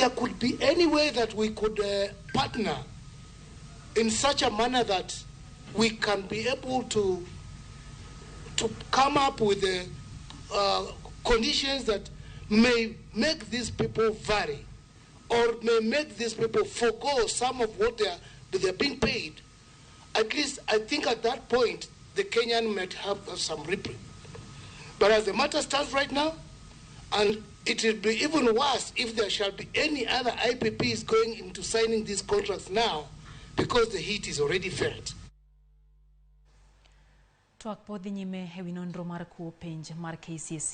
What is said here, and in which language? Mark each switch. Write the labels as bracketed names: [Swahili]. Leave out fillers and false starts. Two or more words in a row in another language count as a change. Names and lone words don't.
[English] there could be any way that we could partner in such a manner that we can be able to come up with conditions that may make these people vary or may make these people forgo some of what they're being paid, at least I think at that point the Kenyan might have some reprieve. But as the matter stands right now, and it will be even worse if there shall be any other IPPs going into signing these contracts now, because the heat is already felt. [Luo (Kenya and Tanzania)] Twak podhi nyime e wi nonro mar kuo penj mar KCSE